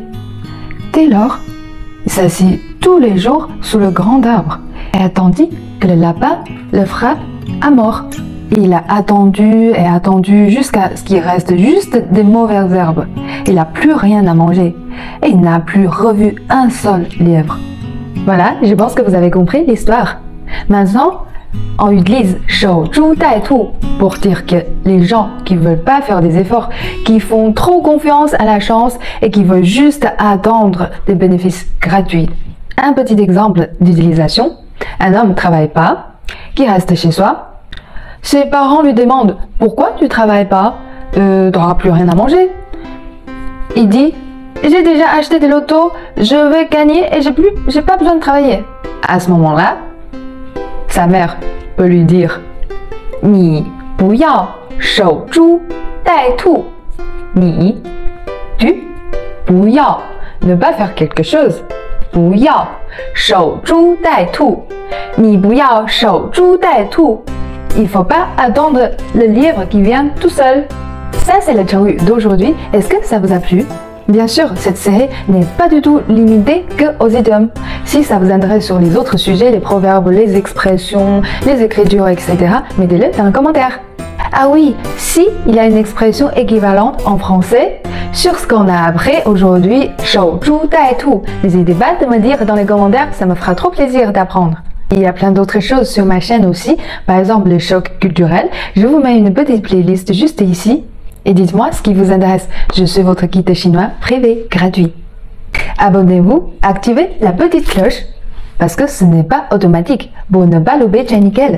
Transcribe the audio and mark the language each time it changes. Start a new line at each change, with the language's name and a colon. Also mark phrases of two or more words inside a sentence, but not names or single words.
French: Dès lors, il s'assit tous les jours sous le grand arbre et attendit que le lapin le frappe à mort. Il a attendu et attendu jusqu'à ce qu'il reste juste des mauvaises herbes. Il n'a plus rien à manger et il n'a plus revu un seul lièvre. Voilà, je pense que vous avez compris l'histoire. Maintenant, on utilise
Chinese: 守株待兔
French: pour dire que les gens qui ne veulent pas faire des efforts, qui font trop confiance à la chance et qui veulent juste attendre des bénéfices gratuits. Un petit exemple d'utilisation. Un homme ne travaille pas, qui reste chez soi. Ses parents lui demandent « Pourquoi tu ne travailles pas? Tu n'auras plus rien à manger. » Il dit « J'ai déjà acheté des lotos, je vais gagner et j'ai pas besoin de travailler. » À ce moment-là, sa mère peut lui dire «
Chinese: 你不要守株待兔。
French: » Tu, 不要 ne pas faire quelque chose.
Chinese: 不要守株待兔。你不要守株待兔。
French: Il ne faut pas attendre le lièvre qui vient tout seul. Ça, c'est le 成语 d'aujourd'hui. Est-ce que ça vous a plu? Bien sûr, cette série n'est pas du tout limitée qu'aux idiomes. Si ça vous intéresse sur les autres sujets, les proverbes, les expressions, les écritures, etc., mettez-le dans un commentaire. Ah oui, si il y a une expression équivalente en français sur ce qu'on a appris aujourd'hui,
Chinese: 守株待兔,
French: n'hésitez pas de me dire dans les commentaires, ça me fera trop plaisir d'apprendre. Il y a plein d'autres choses sur ma chaîne aussi, par exemple le choc culturel. Je vous mets une petite playlist juste ici et dites-moi ce qui vous intéresse. Je suis votre guide chinois privé gratuit. Abonnez-vous, activez la petite cloche parce que ce n'est pas automatique pour ne pas louper nickel.